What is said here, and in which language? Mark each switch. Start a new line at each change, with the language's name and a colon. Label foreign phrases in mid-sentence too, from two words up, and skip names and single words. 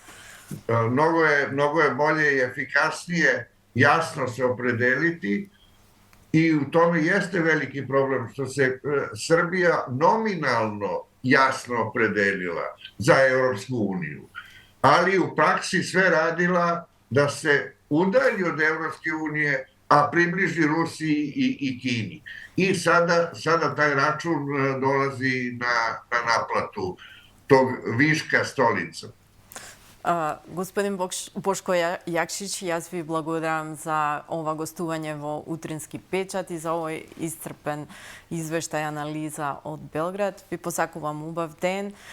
Serbian: Mnogo je bolje i efikasnije jasno se opredeliti i u tome jeste veliki problem što se Srbija nominalno jasno opredelila za Evropsku uniju, ali u praksi sve radila da se udalji od Evropske unije, a približi Rusiji i Kini. I sada taj račun dolazi na naplatu tog viška stolica.
Macedonian: Господин Бошко Јакшич, јас ви благодарам за ова гостување во Утрински печат и за овој исцрпен извештај анализа од Белград. Ви посакувам убав ден